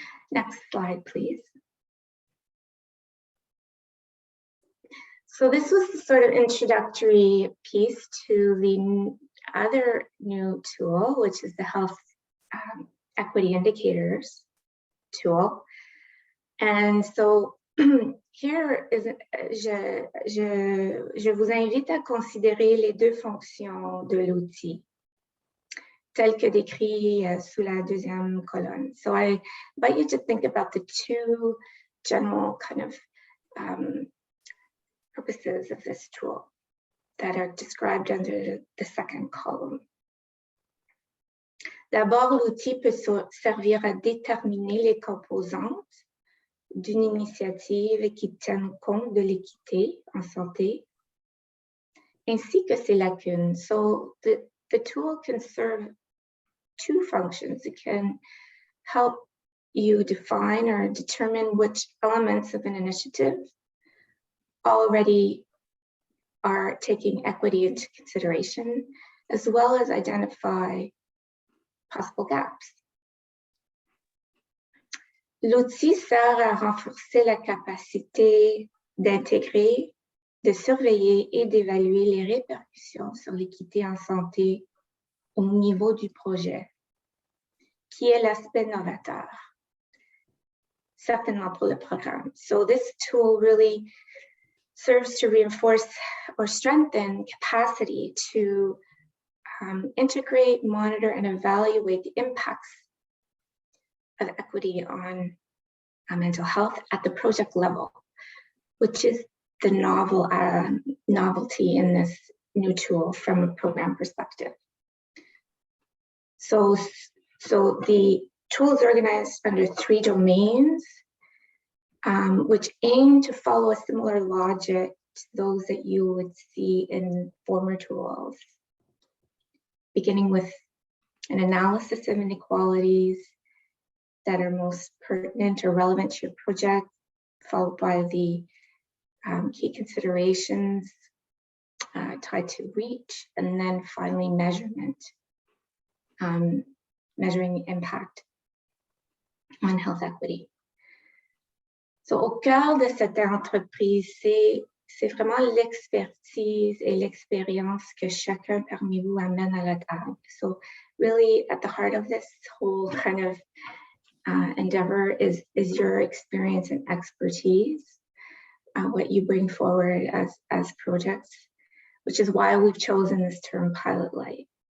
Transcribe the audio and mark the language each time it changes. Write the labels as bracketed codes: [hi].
[en] Next slide, please. So this was the sort of introductory piece to the other new tool, which is the Health Equity Indicators tool. And so here, [fr] je vous invite à considérer les 2 fonctions de l'outil, telles que décrit sous la deuxième colonne. [en] So I invite you to think about the 2 general kind of purposes of this tool that are described under the second column. [fr] D'abord, l'outil peut servir à déterminer les composantes d'une initiative qui tienne compte de l'équité en santé, ainsi que ses lacunes. [en] So the tool can serve 2 functions. It can help you define or determine which elements of an initiative already are taking equity into consideration, as well as identify possible gaps. [fr] L'outil sert à renforcer la capacité d'intégrer, de surveiller et d'évaluer les répercussions sur l'équité en santé au niveau du projet, qui est l'aspect novateur, certainement pour le programme. [en] So this tool really serves to reinforce or strengthen capacity to integrate, monitor, and evaluate the impacts of equity on mental health at the project level, which is the novelty in this new tool from a program perspective. So the tool is organized under 3 domains, which aim to follow a similar logic to those that you would see in former tools, beginning with an analysis of inequalities that are most pertinent or relevant to your project, followed by the key considerations tied to reach, and then finally measurement, measuring impact on health equity. [fr] So, au cœur de cette entreprise, c'est vraiment l'expertise et l'expérience que chacun parmi vous amène à la table. So, [en] really at the heart of this whole kind of endeavor is your experience and expertise, what you bring forward as projects, which is why we've chosen this term pilot light.